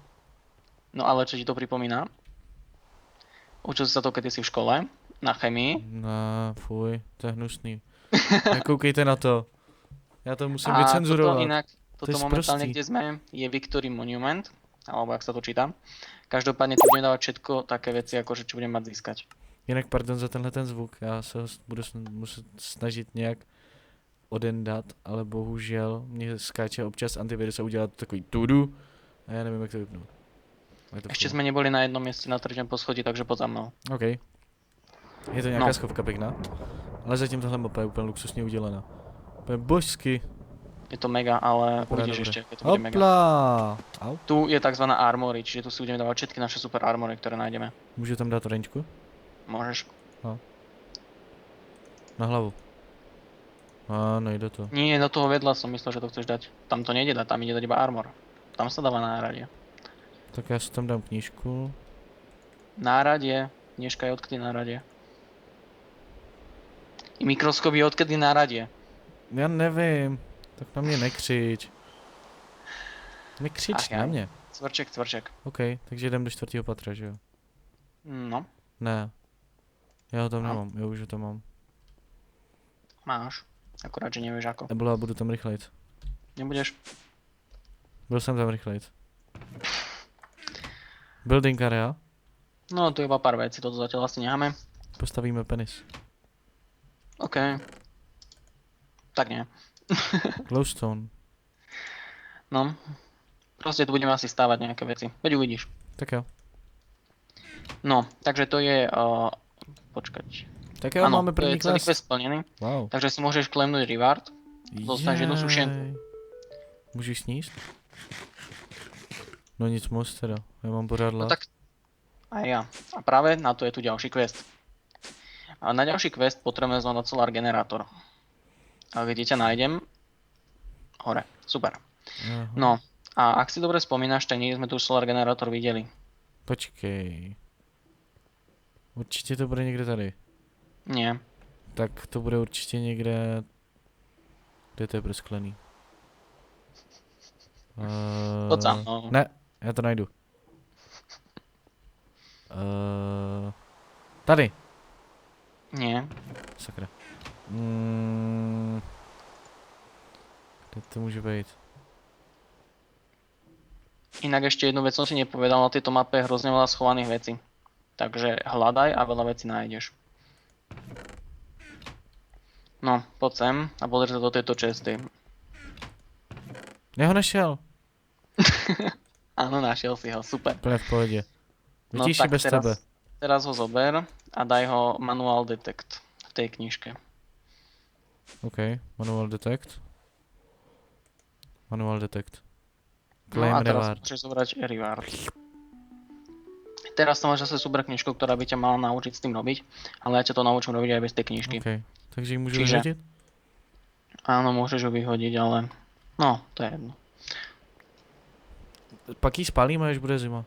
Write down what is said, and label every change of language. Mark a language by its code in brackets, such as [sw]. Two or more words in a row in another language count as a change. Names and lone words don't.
[sk] No ale čo ti to pripomína? Učil si sa to, keď si v škole, na chemii. [cs] Ne, fuj, to je hnusný. Nekoukejte na to. Já to musím [sk] A toto [cs] vycenzurovat. [sk] inak, To toto je momentálne, sprostý. kde sme, je Victory Monument, alebo jak sa to číta. Každopádne tu budeme dávať všetko také veci, ako že čo budeme mať získať. [cs] Jinak pardon za tenhle ten zvuk, já se ho budu muset snažit nějak odendat, ale bohužel mě skáče občas antivirus a udělat takový tudu a já nevím, jak to vypnout. Je to [sk] Ešte [cs] fuj. [sk] sme neboli na jednom mieste na treťom poschodí, takže poď za mnou. OK. [cs] Je to nějaká No. schovka pěkná, ale zatím tohle mapa je úplně luxusně udělaná. Úplně božsky. Je to mega, ale [sk] Dobré, uvidíš dobré. ešte, keď to bude mega. Hopla! Au. Tu je tzv. Armory, čiže tu si budeme dávať všetky naše super armory, ktoré nájdeme. [cs] Můžu tam dát oranžku? [sk] Môžeš. [cs] Na hlavu. A nejde to. [sk] Nie, do toho vedľa som myslel, že to chceš dať. Tam to nejde dať, tam ide dať iba armor. Tam sa dáva náradie. [cs] Tak já si tam dám knížku. [sk] Náradie. Dneška je odkedy náradie. I mikroskop je odkedy náradie. [cs] Já nevím. Tak na mě nekřič. Nekřič Ach, na já. mě. Cvrček, cvrček. OK, takže jdem do 4. patra, že jo? No, Ne. Já ho tam No. nemám, já už ho tam mám. [sk] máš. Akorát, že nevieš ako. [cs] Ebola, budu tam rychlejc. Nebudeš? Byl jsem tam rychlejc. [en] Building area. [sk] No, tu je iba pár vecí, toto zatiaľ asi necháme. Postavíme penis. OK. Tak nie. Glowstone. No. Proste tu budeme asi stávať nejaké veci. Veď uvidíš. [cs] Tak jo. [sk] No, takže to je... počkať. [cs] Tak jo, [sk] Áno, [cs] máme [sk] to je [cs] první celý quest. [sk] quest splnený. Wow. Takže si môžeš klemnúť reward. [cs] Dostaneš jednu sušenku. Jej. Můžu sníst? No nic moc teda, já mám pořád [sk] No [cs] hlad. [sk] tak aj ja. A práve na to je tu ďalší quest. A na ďalší quest potrebujeme zvládať solar generátor. A kde ťa nájdem? Hore. Super. Aha. No, a ak si dobre spomínaš, tak niekde sme tu solar generátor videli. [cs] Počkej. Určitě to bude někde tady. [sk] Nie. [cs] Tak to bude určitě někde... Kde to je prosklený? [sk] Poď sa mnou. [cs] Ne, já to najdu. Tady. [sk] Nie. [cs] Sakra. Kde to může být? [sk] Inak ešte jednu vec som si nepovedal, na tejto mape je hrozne veľa schovaných vecí. Takže hľadaj a veľa vecí nájdeš. No, poď sem a pozri sa do tejto česty. [cs] Já ho našel. [sk] Áno, našiel si ho, super. [cs] Úplně v pohodě. [sk] No Vytíši tak [cs] bez tebe. [sk] teraz ho zober a daj ho [en] manual detect [sk] v tej knižke. [en] OK, manual detect. Manual detect. [sk] No [en] Claim [sk] a teraz [en] reward. [sk] môžeš zobrať reward. Teraz to máš zase super knižku, ktorá by ťa mala naučiť s tým robiť, ale ja ťa to naučím robiť aj bez tej knižky. [cs] OK, takže ji můžu [sk] Čiže- [cs] vyhodit? [sk] Áno, môžeš ho vyhodiť, ale no, to je jedno. [cs] Pak ji spálíme, až bude zima.